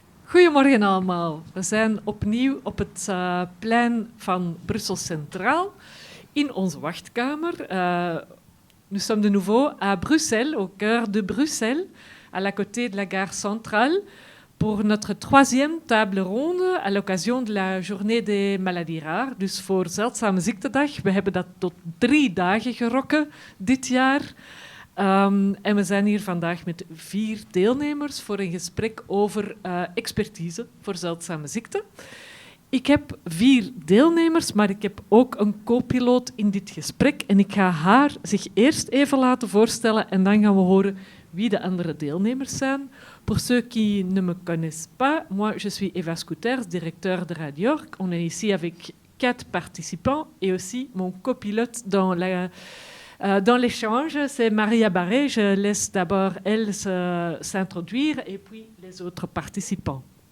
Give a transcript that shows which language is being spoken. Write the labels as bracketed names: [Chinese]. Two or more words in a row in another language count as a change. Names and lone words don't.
[Dutch] Goedemorgen allemaal. We zijn opnieuw op het plein van Brussel Centraal in onze wachtkamer. [French] Nous sommes de nouveau à Bruxelles, au cœur de Bruxelles, à la côté de la gare centrale, pour notre troisième table ronde à l'occasion de la journée des maladies rares. [Dutch] Dus voor Zeldzame Ziektedag. We hebben dat tot 3 dagen gerokken dit jaar. En we zijn hier vandaag met 4 deelnemers voor een gesprek over expertise voor zeldzame ziekten. Ik heb 4 deelnemers, maar ik heb ook een co-piloot in dit gesprek. En ik ga haar zich eerst even laten voorstellen en dan gaan we horen wie de andere deelnemers zijn. [French] Pour ceux qui ne me connaissent pas, moi je suis Eva Scouters, directeur de Radiorc. On est ici avec 4 participants et aussi mon copilote dans l'échange, c'est Maria Barré. Je laisse d'abord elle s'introduire et puis les autres participants.